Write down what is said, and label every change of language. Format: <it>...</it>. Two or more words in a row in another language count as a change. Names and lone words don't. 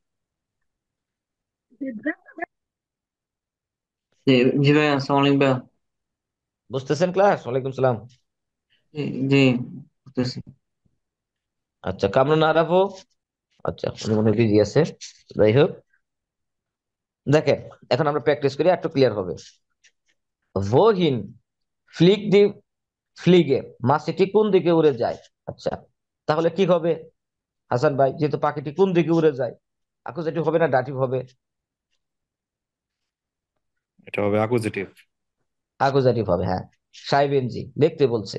<bn>জি জি ভাই, আসসালামু আলাইকুম ভাই। বুঝতেছেন ক্লাস? ওয়ালাইকুম সালাম। জি জি, বুঝতেছি। আচ্ছা কামরুন আরাফও, আচ্ছা উনি মনে বিজি আছে, যাই হোক। দেখেন এখন আমরা প্র্যাকটিস করি, একটু ক্লিয়ার হবে।</bn> <de>wohin fliegt die Fliege,</de> <bn>মাছিটি কোন দিকে উড়ে যায়? আচ্ছা তাহলে কি হবে হাসান ভাই, যেহেতু পাখিটি কোন দিকে উড়ে যায়, অ্যাকুজেটিভ হবে না ডাটিভ হবে? এটা হবে অ্যাকুজেটিভ। অ্যাকুজেটিভ হবে, হ্যাঁ। সাহেবেনজি দেখতে বলছে।</bn>